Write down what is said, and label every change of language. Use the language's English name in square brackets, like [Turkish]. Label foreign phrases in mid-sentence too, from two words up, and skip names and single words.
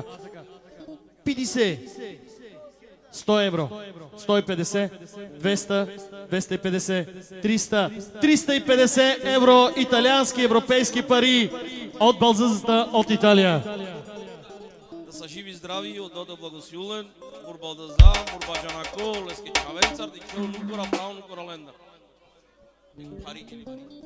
[Bulgarian] 50, 100 евро, 150, 200, 250, 300, 350 евро италиански европейски пари от Балдъзата от Италия. Да са живи здрави, от Дода Благосилен, Бурбалдаза, Бурбаджанако, Лески Чавенцар, Дичо, Лукора, Праун, Лукора Ленда. Пари, или пари.